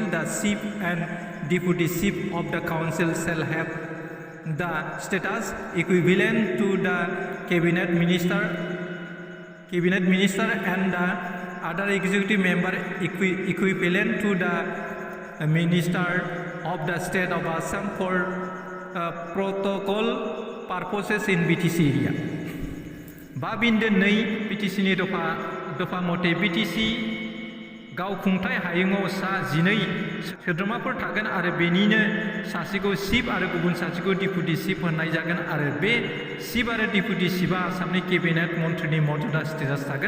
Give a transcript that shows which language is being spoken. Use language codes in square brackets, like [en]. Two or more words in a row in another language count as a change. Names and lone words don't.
[en] The chief and deputy chief of the council shall have the status equivalent to the cabinet minister and the other executive member equivalent to the minister of the state of Assam for protocol purposes in BTC area. [brx] 5.2 BTC नि दफा मते BTC गावखुंथाय हायुङाव सा 12 सोद्रोमाफोर थागोन आरो बेनिनो सासेखौ चिफ आरो गुबुन सासेखौ [en] deputy chief [brx] होननाय जागोन आरो बे चिफ आरो [en] deputy chief [brx] आसामनि केबिनेट मन्थ्रिनि मर्यादा स्टेटास थागोन।